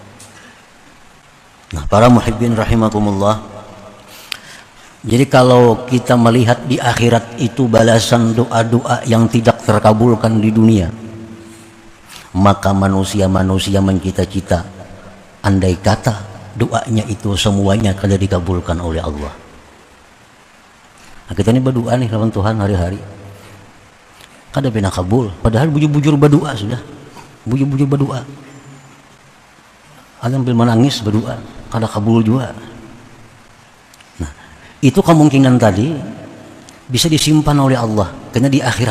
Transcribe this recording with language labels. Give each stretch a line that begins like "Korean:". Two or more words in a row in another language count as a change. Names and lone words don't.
Banjar: Nah, para
Arabic: محبين رحمكم الله,
Banjar: jadi kalau kita melihat di akhirat itu balasan doa-doa yang tidak terkabulkan di dunia, maka manusia-manusia mencita-cita andai kata doanya itu semuanya kada dikabulkan oleh Allah. Nah, kita ini berdoa nih lawan Tuhan hari-hari, kada pernah kabul, padahal bujur-bujur berdoa sudah, bujur-bujur berdoa, ada sambil menangis berdoa, kada kabul juga. Nah, itu kemungkinan tadi bisa disimpan oleh Allah karena di akhirat.